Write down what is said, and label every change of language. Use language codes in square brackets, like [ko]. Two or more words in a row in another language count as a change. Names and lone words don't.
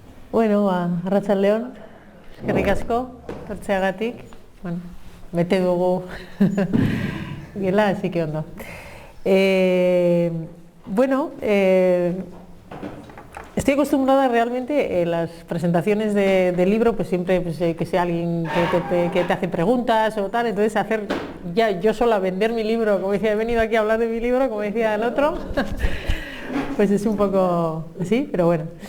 [eu] Bueno, arratsaldeon, eskerrik asko, tortzeagatik. Bueno, bete dugu gela, [es] así que ondo. Bueno, estoy acostumbrada realmente en las presentaciones de libro, pues siempre pues, que sea alguien que te hace preguntas o tal, entonces hacer ya yo sola vender mi libro, como decía, he venido aquí a hablar de mi libro, como decía el otro, pues es un poco así, pero bueno.